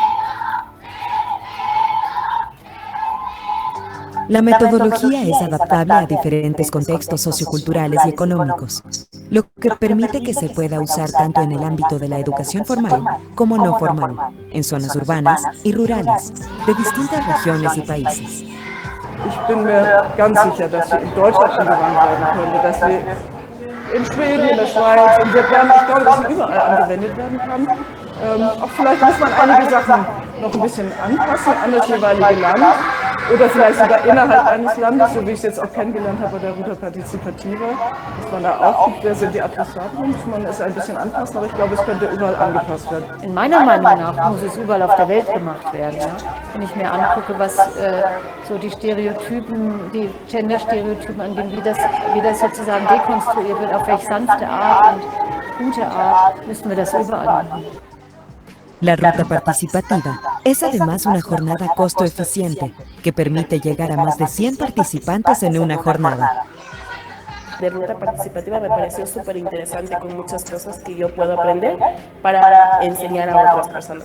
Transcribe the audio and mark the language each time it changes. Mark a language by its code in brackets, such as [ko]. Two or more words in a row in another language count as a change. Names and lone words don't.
[es] La metodología es adaptable a diferentes contextos socioculturales y económicos, lo que permite que se pueda usar tanto en el ámbito de la educación formal como no formal, en zonas urbanas y rurales, de distintas regiones y países. [de] Ich bin mir ganz sicher, dass wir in Deutschland angewandt werden können, dass wir in Schweden, in der Schweiz, in Vietnam, ich glaube, dass sie überall angewendet werden kann. Auch vielleicht muss man einige Sachen noch ein bisschen anpassen an das jeweilige Land oder vielleicht sogar innerhalb eines Landes, so wie ich es jetzt auch kennengelernt habe bei der Ruta Participativa, dass man da auch guckt, wer sind die Adressaten, muss man es ein bisschen anpassen, aber ich glaube, es könnte überall angepasst werden. In meiner Meinung nach muss es überall auf der Welt gemacht werden. Ja? Wenn ich mir angucke, was so die Stereotypen, die Gender-Stereotypen angehen, wie das sozusagen dekonstruiert wird, auf welche sanfte Art und gute Art, müssen wir das überall machen. [es] La ruta participativa es además una jornada costo eficiente que permite llegar a más de 100 participantes en una jornada. De ruta participativa me pareció súper interesante con muchas cosas que yo puedo aprender para enseñar a otras personas.